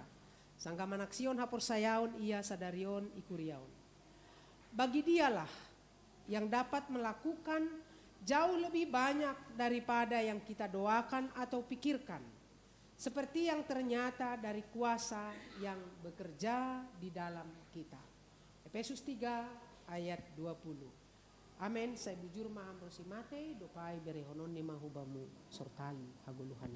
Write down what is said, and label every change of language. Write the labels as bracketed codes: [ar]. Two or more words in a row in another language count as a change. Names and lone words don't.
[bts] Sangka manaksion hapursayaon ia sadarion ikuriaon. [id] Bagi dialah yang dapat melakukan jauh lebih banyak daripada yang kita doakan atau pikirkan. Seperti yang ternyata dari kuasa yang bekerja di dalam kita. Efesus 3 ayat 20. Amin. [bts] Saya bujur maham rosimate dopai berehonon ni mahubamu sortali haguluhanin.